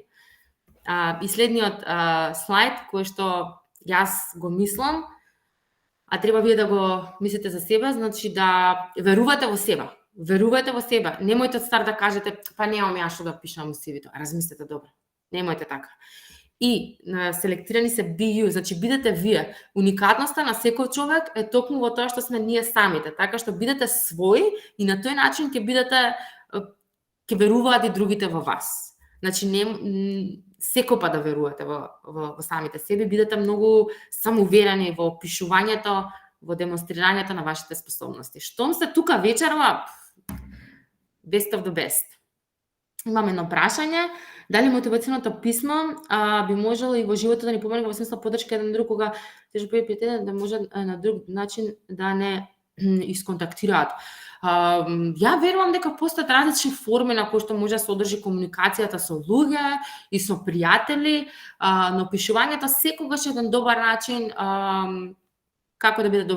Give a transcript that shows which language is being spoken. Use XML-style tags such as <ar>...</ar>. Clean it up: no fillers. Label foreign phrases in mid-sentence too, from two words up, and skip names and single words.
<mk>И следниот слайд кој што јас го мислам, а треба вие да го мислите за себе, значи да верувате во себе. Верувајте во себе. Немојте од старт да кажете, па немам ја што да пишам во CV-то. Размислете добро. Немојте така. И селектирани се</mk> <en>be you,</en> <mk>значи бидете вие. Уникатноста на секој човек е токму во тоа што сме ние самите, така што бидете своји и на тој начин ќе веруваат и другите во вас. Значи секој пат да верувате во самите себе, бидете многу самоуверени во опишувањето, во демонстрирањето на вашите способности. Штом сте тука вечерва,</mk> <en>best of the best.</en> <mk>Имаме едно прашање. Дали мотивационото писмо би можело и во животот да ни помогне во смисла поддршка еден друг кога тежко пријатели да може на друг начин да не исконтактираат? Ја верувам дека постојат различни форми на кои што може да се одржи комуникацијата со луѓе и со пријатели, но пишувањето секогаш е еден добар начин како да биде добро.</mk>